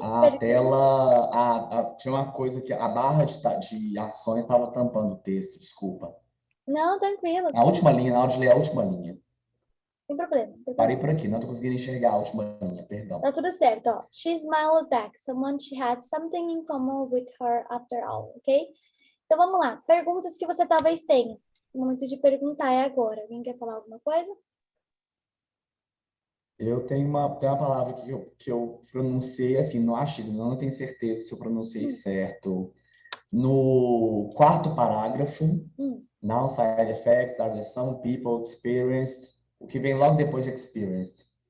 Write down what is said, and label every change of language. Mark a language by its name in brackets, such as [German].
[Portuguese] a tela, tinha uma coisa que a barra de ações estava tampando o texto, desculpa. não, tranquilo, A última linha, na hora de ler a última linha. sem problema. Sem Parei problema. por aqui, não estou conseguindo enxergar a última linha, perdão. Tá tudo certo, ó. [English] She smiled back. Someone she had something in common with her after all, ok? [Portuguese] Então vamos lá. Perguntas que você talvez tenha. O momento de perguntar é agora. Alguém quer falar alguma coisa? Eu tenho uma palavra que eu pronunciei assim, no achismo, não tenho certeza se eu pronunciei certo. No quarto parágrafo, [English] now side effects are the some people experienced, [Portuguese] o que vem logo depois de experienced.